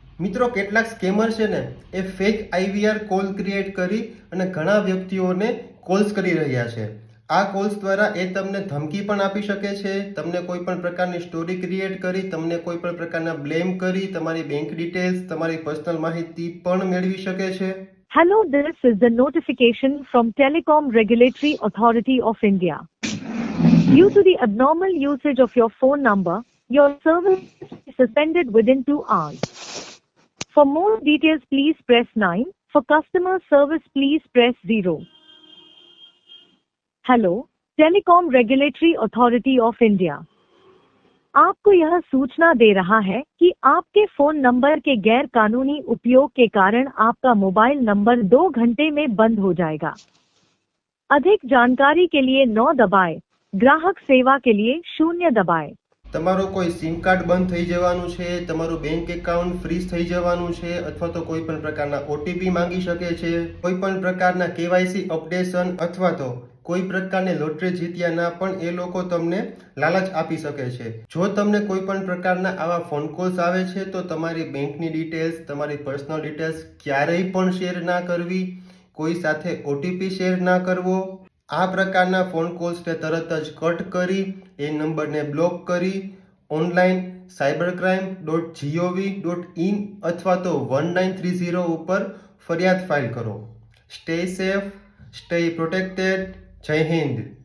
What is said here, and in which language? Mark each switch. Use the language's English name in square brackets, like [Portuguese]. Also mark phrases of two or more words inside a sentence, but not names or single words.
[Gujarati] મિત્રો કેટલાક સ્કેમર છે ને એ [English] fake IVR call [Gujarati] ક્રિએટ કરી અને ઘણા વ્યક્તિઓને કોલ્સ કરી રહ્યા છે. આ કોલ્સ દ્વારા એ તમને ધમકી પણ આપી શકે છે, તમને કોઈ પણ પ્રકારની સ્ટોરી ક્રિએટ કરી, તમને કોઈ પણ પ્રકારના બ્લેમ કરી, તમારી [English] bank details, [Gujarati] તમારી પર્સનલ માહિતી પણ મેળવી શકે છે. [English] Hello, this is the notification from Telecom Regulatory Authority of India. Due to the abnormal usage of your phone number, your service is suspended within 2 hours. For more details, please press 9. For customer service, please press 0. [Hindi] हेलो, टेलीकॉम रेगुलेटरी अथॉरिटी ऑफ इंडिया आपको यह सूचना दे रहा है कि आपके फोन नंबर के गैर कानूनी उपयोग के कारण आपका मोबाइल नंबर 2 घंटे में बंद हो जाएगा. अधिक जानकारी के लिए 9 दबाएं. ग्राहक सेवा के लिए 0 दबाएं. [Gujarati] તમારો કોઈ [English] sim card [Gujarati] બંધ થઈ જવાનું છે, તમારું [English] bank account freeze [Gujarati] થઈ જવાનું છે, અથવા તો કોઈ પણ પ્રકારના ઓટીપી માંગી શકે છે, કોઈ પણ પ્રકારના [English] KYC updation [Gujarati] અથવા તો કોઈ પ્રકારની લોટરી જીત્યાના પણ એ લોકો તમને લાલચ આપી શકે છે. જો તમને કોઈ પણ પ્રકારના આવા [English] phone calls [Gujarati] આવે છે તો તમારી બેંકની ડિટેલ્સ, તમારી [English] personal details [Gujarati] ક્યારેય પણ શેર ના કરવી, કોઈ સાથે ઓટીપી શેર ના કરવો. આ પ્રકારના [English] phone callsને [Gujarati] તરત જ કટ કરી એ નંબરને બ્લોક કરી ઓનલાઈન cybercrime.gov.in અથવા તો 1930 ઉપર ફરિયાદ ફાઇલ કરો. [English] stay safe, stay protected. [Hindi] जय हिन्द.